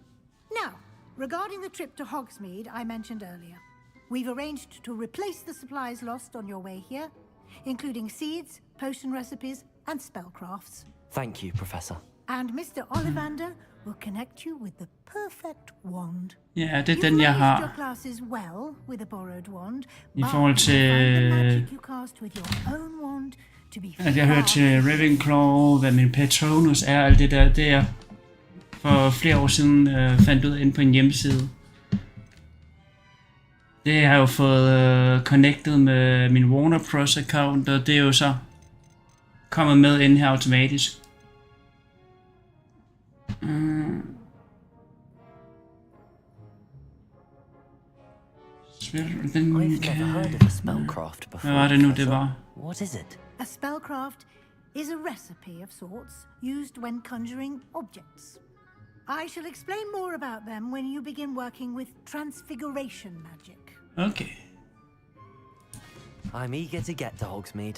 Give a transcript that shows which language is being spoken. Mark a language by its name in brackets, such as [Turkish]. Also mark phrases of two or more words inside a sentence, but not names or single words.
[English] Now, regarding the trip to Hogsmeade I mentioned earlier, we've arranged to replace the supplies lost on your way here, including seeds, potion recipes, and spellcrafts. Thank you, Professor. And Mr. Ollivander will connect you with the perfect wand. [Danish] Ja, det er den, jeg har. [English] Your classes well with a borrowed wand, [Danish] I forhold til... [English] you cast with your own wand to be [Danish] at jeg hørte til Ravenclaw, hvad min Patronus er, alt det der, det er for flere år siden fandt ud ind på en hjemmeside. Det har jeg jo fået connected med min Warner Bros account, og det er jo så kommet med ind her automatisk. [English] I've never heard of a spellcraft before. [Danish] Hvad var det nu, det var? [English] What is it? A spellcraft is a recipe of sorts used when conjuring objects. I shall explain more about them when you begin working with transfiguration magic. Okay. I'm eager to get to Hogsmeade.